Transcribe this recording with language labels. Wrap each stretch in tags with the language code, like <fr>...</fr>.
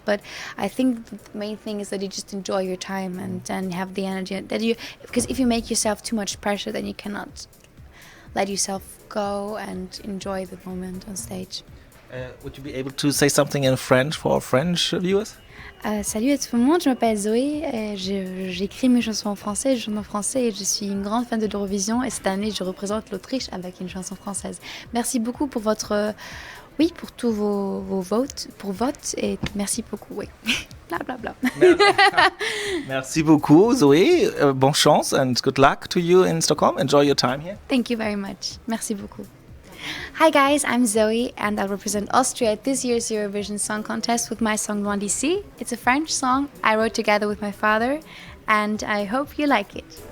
<en>But I think the main thing is that you just enjoy your time and have the energy that you, because if you make yourself too much pressure, then you cannot let yourself go and enjoy the moment on stage. Would you be able to say something in French for French viewers?</en> <fr>Salut à tout le monde, je m'appelle Zoé, j'écris mes chansons en français, je chante en français et je suis une grande fan de l'Eurovision et cette année je représente l'Autriche avec une chanson française. Merci beaucoup pour votre, oui, pour tous vos votes, et merci beaucoup, oui. Bla bla bla. Merci beaucoup, Zoé. Bonne chance</fr> <en>and good luck to you in Stockholm. Enjoy your time here. Thank you very much.</en> <fr>Merci beaucoup.</fr> <en>Hi guys, I'm Zoe and I represent Austria at this year's Eurovision Song Contest with my song Loin D'Ici. It's a French song I wrote together with my father and I hope you like it.</en>